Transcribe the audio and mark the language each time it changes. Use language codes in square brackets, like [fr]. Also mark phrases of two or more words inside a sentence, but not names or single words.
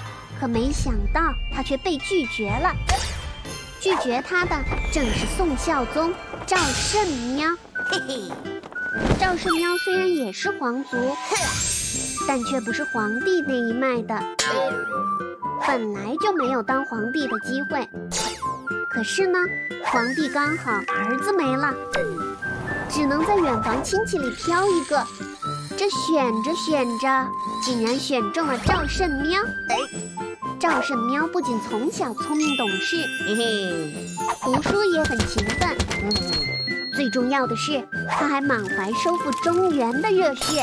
[zh] 可沒想到他卻被拒絕了。拒絕他的正是宋孝宗趙聖喵。嘿嘿。趙聖喵雖然也是皇族，但卻不是皇帝那一脈的，本來就沒有當皇帝的機會。可是呢，皇帝剛好兒子沒了，只能在遠房親戚裡挑一個。這選着選着，竟然選中了趙聖喵。趙聖喵不僅從小聰明懂事，讀書也很勤奮，最重要的是，他還滿懷收復中原的熱血。